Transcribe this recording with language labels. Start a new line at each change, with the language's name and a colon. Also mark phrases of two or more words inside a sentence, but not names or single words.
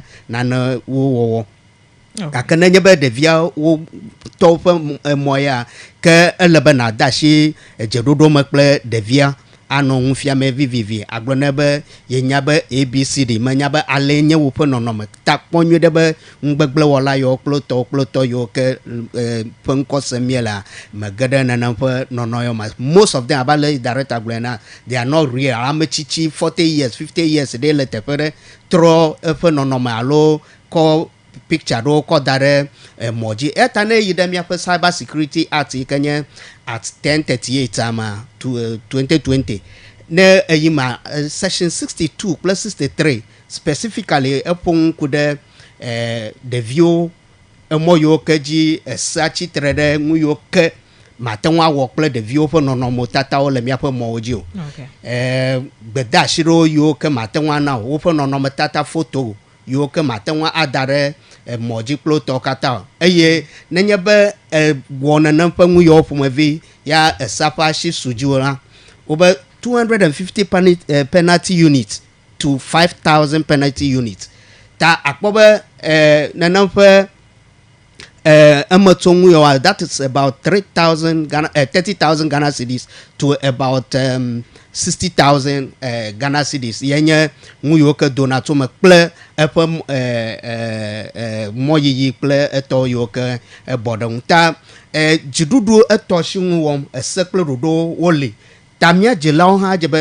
Ewe: nane wo wɔwɔ gake ne nye be ɖevia wo tɔwo ƒe emɔ ya ke ele be nada asi edzeɖoɖo me kple ɖevia anɔ ŋufiame vivivi agblɔ ne be yenya be abcd menya be ale nye woƒe nɔnɔme ta kpɔ nyuie ɖe be ŋugbegblẽwɔla yiwo kple tɔ yiwo ke ƒe ŋkɔse mie la mege ɖe nenem ƒe nɔnɔ yiwo me
English: most of them
Ewe: abale director gblɔe na
English: they are not real
Ewe: ame tsitsi 40 years 50 years ɖe le teƒe ɖe trɔ eƒe nɔnɔme alo kɔ picture ɖewo kɔ da ɖe mɔ dzi eta ne yi ɖe miaƒe
English: cyber security act
Ewe: yi ke nye at 1038 ma 2020 ne eyi ma section 62 kple 63 specifically eƒo ŋku ɖe ɖeviwo emɔ yiwo ke dzi esea tsitre ɖe ŋu yiwo ke mate ŋu awɔ kple ɖeviwo ƒe nɔnɔmetatawo le míaƒe mɔwo dzi o gbedeasi ɖewo yiwo ke mate ŋu ana o woƒe nɔnɔmetata foto yiwo ke mate ŋu ada ɖe mɔ dzi kple tɔwo katã eye nenye be wɔ nenem ƒe ŋu yiwo ƒomevi ya esea ƒe asi su dzi o la wobe
English: 250 penalty units to 5,000 penalty units
Ewe: ta akpɔ be nenem ƒe emetso ŋu yiwa
English: that is about 30,000 Ghana cedis to about 60,000 Ghana cedis
Ewe: yenye ŋu yiwo ke dona tso me kple eƒe mɔyiyi kple etɔ yiwo ke bɔ ɖe ŋu ta dziɖuɖu etɔ si ŋu wɔm ese kple ɖoɖo woli ta mía dzilawo hã dze be